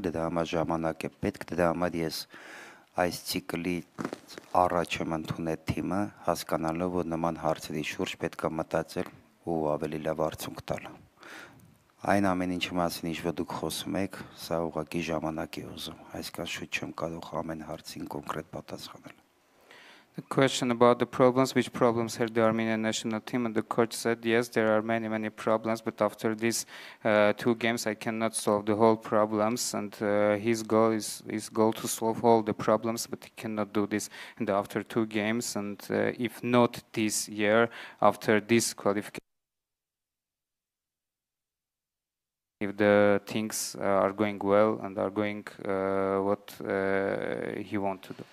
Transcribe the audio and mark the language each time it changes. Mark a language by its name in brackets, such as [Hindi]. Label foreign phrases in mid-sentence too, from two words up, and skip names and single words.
[Armenian] դրա համար ժամանակ է պետք, դրա համար ես այս ցիկլի առաջ եմ ընդունել թիմը, հասկանալով, որ նման հարցերի շուրջ պետք է մտածել ու ավելի լավ արդյունք տալ։ Այն ամեն ինչի մասին, ինչ որ դուք խոսում եք, սա ուղղակի ժամանակ է ուզում, այսքան շուտ չեմ կարող ամեն հարցին կոնկրետ պատասխանել։ [English] The question about the problems, which problems had the Armenian national team, and the coach said, yes, there are many problems, but after these 2 games I cannot solve the whole problems, and his goal is to solve all the problems, but he cannot do this after 2 games, and if not this year, after this qualification, if the things are going well and are going what he wants to do.